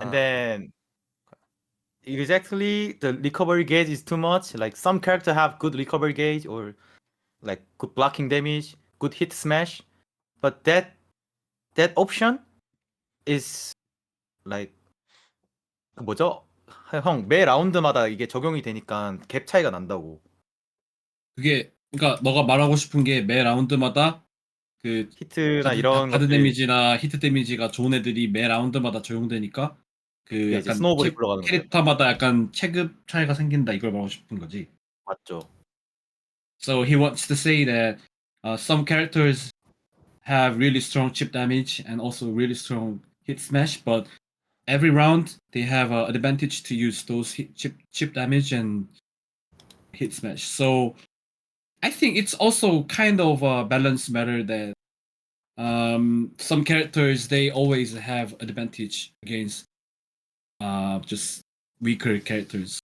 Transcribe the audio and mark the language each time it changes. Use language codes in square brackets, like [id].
[en] And then exactly the recovery gauge is too much. Like some character have good recovery gauge or like good blocking damage, good hit smash, but that option is like [ko] 그 뭐죠? 형, 매 라운드마다 이게 적용이 되니까 갭 차이가 난다고. 그게 그러니까 너가 말하고 싶은 게 매 라운드마다 그 히트나 이런 가드 것들 데미지나 히트 데미지가 좋은 애들이 매 라운드마다 적용되니까 그 이게 이제 약간 스노우볼이 굴러가는 거예요. 캐릭터마다 약간 체급 차이가 생긴다 이걸 말하고 싶은 거지. 맞죠? [en] So he wants to say that some characters have really strong chip damage and also really strong hit smash, but every round they have an advantage to use those chip damage and hit smash. So I think it's also kind of a balance matter that some characters they always have advantage against just weaker characters.